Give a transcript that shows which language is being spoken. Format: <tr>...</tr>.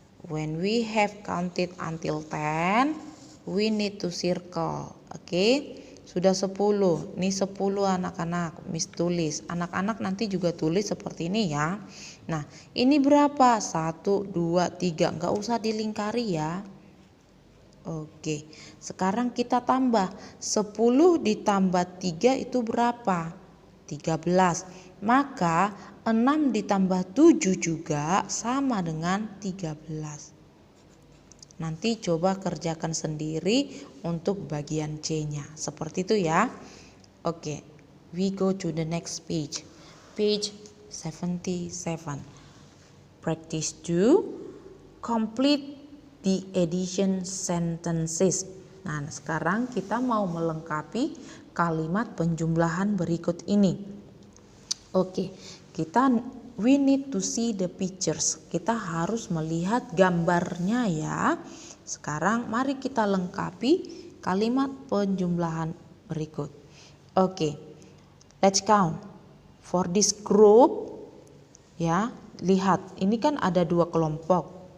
<en>When we have counted until 10, we need to circle. Oke.</en> <id>sudah 10. Nih 10 anak-anak, Miss tulis. Anak-anak nanti juga tulis seperti ini ya. Nah, ini berapa? 1, 2, 3. Nggak usah dilingkari ya. Oke, sekarang kita tambah. 10 ditambah 3 itu berapa? 13. Maka 6 ditambah 7 juga sama dengan 13. Nanti coba kerjakan sendiri untuk bagian C-nya. Seperti itu ya.</id> <en>Oke, we go to the next page. Page 77. Practice 2. Complete the addition sentences.</en> <id>Nah, sekarang kita mau melengkapi kalimat penjumlahan berikut ini.</id> <en>Oke, we need to see the pictures.</en> <id>Kita harus melihat gambarnya ya. Sekarang mari kita lengkapi kalimat penjumlahan berikut. Oke,</id> <en>let's count. For this group,</en> <id>ya, lihat, ini kan ada 2 kelompok.</id>